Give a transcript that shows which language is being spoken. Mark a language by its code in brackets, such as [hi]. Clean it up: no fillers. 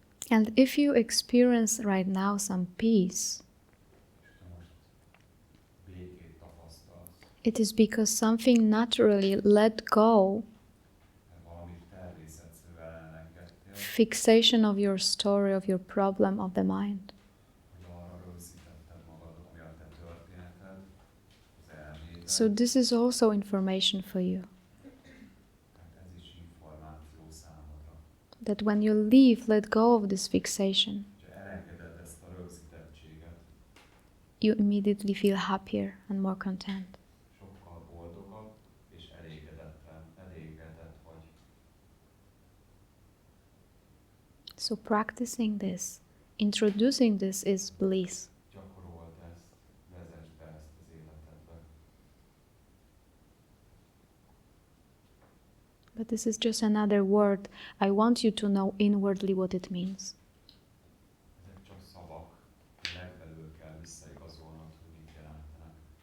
[en] And if you experience right now some peace, [hu] És te most békét tapasztalsz, [en] it is because something naturally let go, [hu] mert valamit természetszerűen elengedtél, [en] fixation of your story, of your problem, of the mind. [hu] hogy arra rögzítetted magad, ami a te történeted, az elméd. [en] So this is also information for you, [hu] Tehát ez is információ számodra. [en] that when you leave, let go of this fixation, [hu] Ha elengeded ezt a rögzítettséget, [en] you immediately feel happier and more content. [hu] sokkal boldogabb és elégedett vagy. [en] So practicing this, introducing this is bliss. [hu] Gyakorold ezt, vezess be ezt az életedbe. [en] But this is just another word. I want you to know inwardly what it means. [hu] Ezek csak szavak, legbelül kell visszaigazolnod, hogy mit jelentenek.